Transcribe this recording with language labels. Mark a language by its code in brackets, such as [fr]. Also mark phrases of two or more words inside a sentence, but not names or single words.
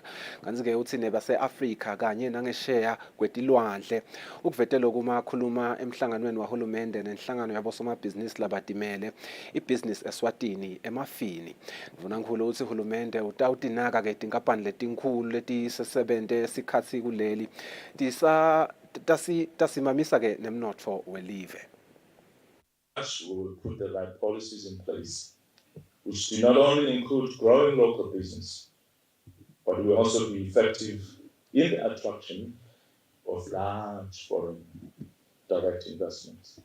[ss] Kanti-ke uthi nebase-Afrika kanye nangesheya kwetilwandle ukuvetela kumakhuluma emhlanganweni wahulumende nenhlangano yabosomabhizinisi labatimele iBusiness Eswatini emafini. Mvunankhulu uthi uhulumende utawutinaka-ke tinkampani letinkhulu letisesebente sikhatsi kuleli tasimamisa-ke nemnotfo welive. [en] We will put the right policies in place, which do not only include growing local business, but will also be effective in the attraction of large foreign direct investments.